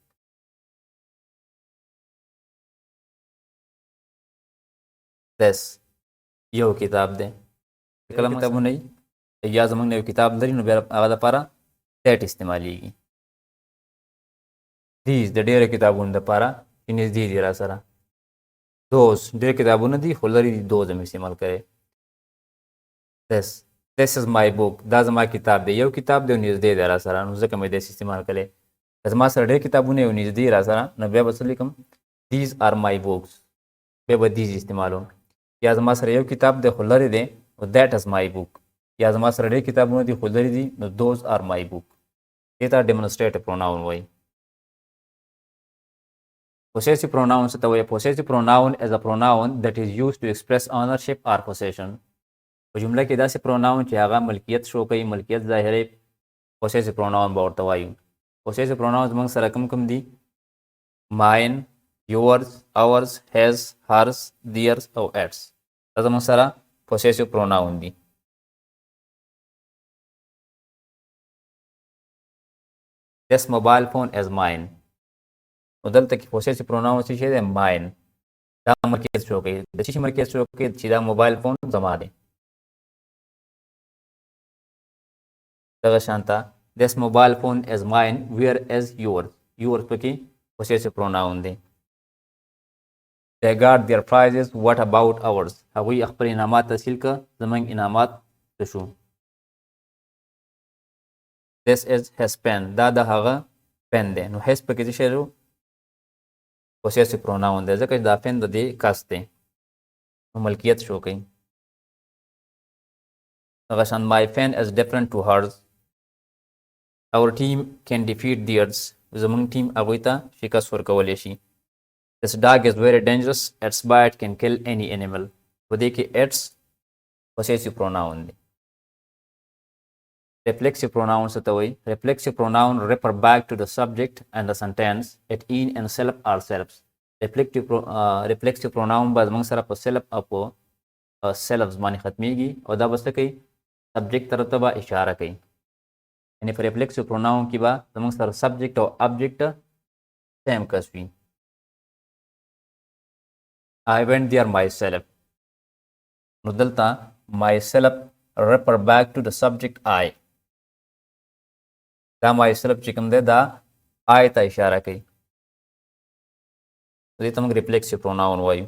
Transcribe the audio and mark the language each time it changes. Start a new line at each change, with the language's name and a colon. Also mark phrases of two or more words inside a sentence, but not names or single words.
Pashto: this یو کتاب دی. کله کتابونه یا زموږ نه یو کتاب لري نو بیا هغه دپاره that استعمالیږي. these د ډېرو کتابونو دپاره چې نږدې دي را سره. those ډېر کتابونه دي خو لرې دي those هم استعمال کوي.
English: this is my book.
Pashto: دا زما کتاب دی. یو کتاب دی او نږدې دی را سره نو ځکه مې this استعمال کړی. که زما سره ډېر کتابونه یو نږدې را سره نو بیا به څه لیکم؟
English: these are my books.
Pashto: بیا به these استعمالوم. یا زما سره یو کتاب دی خو لرې دی نو
English: that is my book.
Pashto: یا زما سره ډېر کتابونه دي خو لرې دي نو
English: those are my book.
Pashto: دې ته
English: demonstrative pronoun
Pashto: وایي.
English: possessive pronoun
Pashto: څه ته وایي؟
English: possessive pronoun is a pronoun that is used to express ownership or possession.
Pashto: په جمله کې داسې pronoun چې هغه ملکیت شو کوي، ملکیت ظاهروي،
English: possessive pronoun
Pashto: به ورته وایو.
English: possessive pronouns
Pashto: موږ سره کوم کوم دي؟
English: mine, yours, ours, his, hers, theirs او its.
Pashto: دا زموږ سره possessive pronoun دي.
English: this mobile phone is mine.
Pashto: نو دلته کې
English: possessive pronoun
Pashto: څه شی دی؟ mine. دا ملکیت شو کوي. د څه شي ملکیت شو کوي؟ چې دا موبایل فون زما دی.
English: دغه شانته this mobile phone is mine where is yours پکې possessive pronoun دی. they got their prizes what about ours
Pashto: هغوی خپل انعامات تحصیل که زمونږ انعامات څه شو.
English: this is his pen
Pashto: دا د هغه پن دی. نو his پکې څه شی شو
English: possessive pronoun
Pashto: دی ځکه چې دا پن د دې کس دی نو ملکیت شو کوي.
English: دغه شان my pen is different to hers our team can defeat theirs
Pashto: زمونږ ټیم هغوی ته شکست ورکولی شي.
English: this dog is very dangerous its bite can kill any animal
Pashto: په دې کې
English: its possessive pronoun دی. reflexive pronoun
Pashto: څه ته وایي.
English: reflexive pronoun refer back to the subject and the sentence it in and self or selves. reflexive pronoun
Pashto: به زمونږ سره په self او په selves باندې ختمیږي او دا به څه کوي subject طرف ته به اشاره کوي. یعنې په
English: reflexive pronoun
Pashto: کې به زمونږ سره subject او object same کس وي.
English: I went there myself
Pashto: نو دلته
English: myself refer back to the subject I
Pashto: دا myself چې کوم دی دا I ته اشاره کوي. دې ته موږ
English: reflexive pronoun
Pashto: وایو.